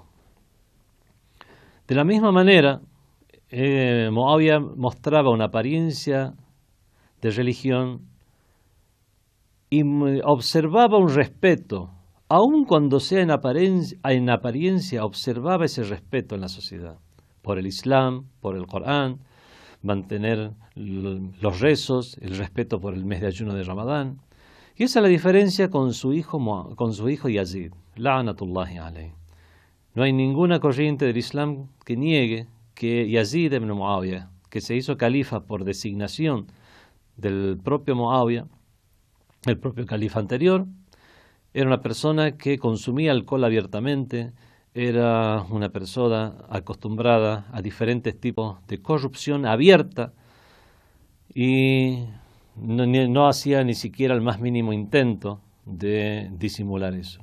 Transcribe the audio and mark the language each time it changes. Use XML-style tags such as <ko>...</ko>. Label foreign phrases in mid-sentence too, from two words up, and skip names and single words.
<es>De la misma manera, Muawiyah mostraba una apariencia de religión y observaba un respeto, aun cuando sea en apariencia, observaba ese respeto en la sociedad, por el Islam, por el Corán, mantener los rezos, el respeto por el mes de ayuno de Ramadán. Y esa es la diferencia con su hijo Yazid,</es> <ar>لعنة الله عليه.</ar> <es>No hay ninguna corriente del Islam que niegue que Yazid ibn Muawiyah, que se hizo califa por designación del propio Muawiyah, el propio califa anterior, era una persona que consumía alcohol abiertamente, era una persona acostumbrada a diferentes tipos de corrupción abierta y no hacía ni siquiera el más mínimo intento de disimular eso.</es>